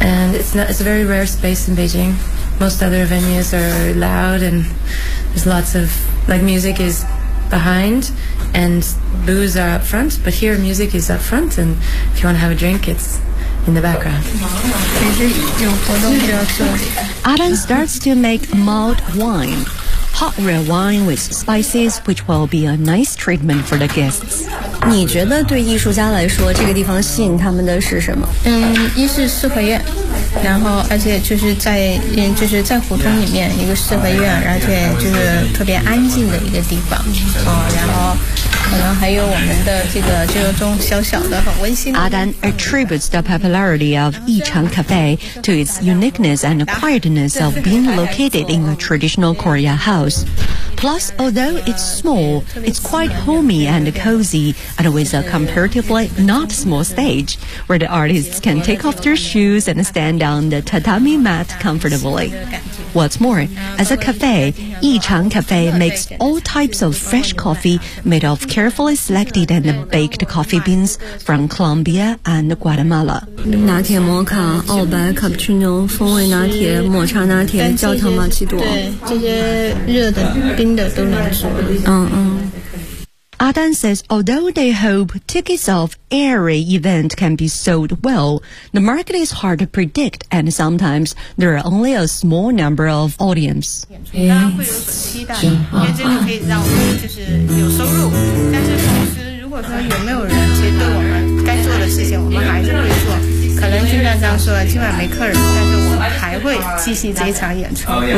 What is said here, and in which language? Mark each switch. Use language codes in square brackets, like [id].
[en] and it's a very rare space in Beijing most other venues are loud and there's lots of like music is behind and booze are up front but here music is up front and if you want to have a drink it's in the background Adan starts to make mulled wine hot red wine with spices which will be a nice treatment for the guests [zh] 你觉得对艺术家来说这个地方吸引他们的是什么嗯一是四合院然后而且就是在就是在胡同里面一个四合院而且就是特别安静的一个地方、哦、然后可能还有我们的这个就是种小小的很温馨的 [en] Adan attributes the popularity of Yichang Cafe to its uniqueness and quietness of being located in a traditional Korea house plus although it's small it's quite homey and cozyand with a comparatively not small stage where the artists can take off their shoes and stand on the tatami mat comfortably. What's more, as a cafe, Yichang Cafe makes all types of fresh coffee made of carefully selected and baked coffee beans from Colombia and Guatemala. [zh] 拿铁摩卡澳白卡布奇诺风味拿铁抹茶拿铁焦糖玛奇朵对这些热的冰的都能说嗯嗯 [en] Adan says, although they hope tickets of every event can be sold well, the market is hard to predict and sometimes there are only a small number of audience. [zh] 当然会有所期待，因为真的可以让我们就是有收入，但是同时如果说有没有人其实对我们该做的事情我们还是会做，可能就像刚说的今晚没客人，但是我还会继续这一场演出。